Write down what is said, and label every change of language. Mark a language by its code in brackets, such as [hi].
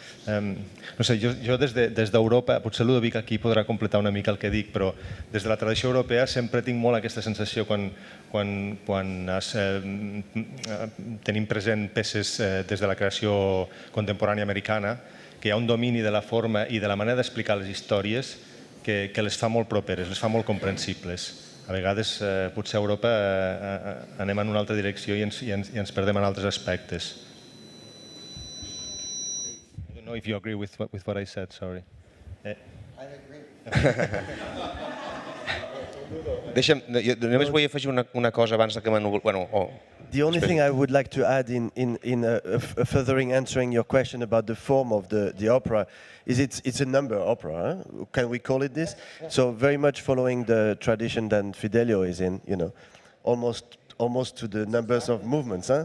[ca] No sé, jo des d'Europa, potser Ludovic aquí podrà completar una mica el que dic, però des de la tradició europea sempre tinc molt aquesta sensació quan tenim present peces des de la creació contemporània americana, que hi ha un domini de la forma i de la manera d'explicar les històries que les fa molt properes, les fa molt comprensibles. A vegades potser a Europa anem en una altra direcció i ens perdem en altres aspectes. [en] I don't know if you agree with what I said, sorry. I agree. [ca] Només vull afegir una cosa abans que [en] The only thing I would like to add in furthering answering your question about the form of the opera is it's a number opera. Huh? Can we call it this? So very much following the tradition that Fidelio is in, almost to the numbers of movements. Huh?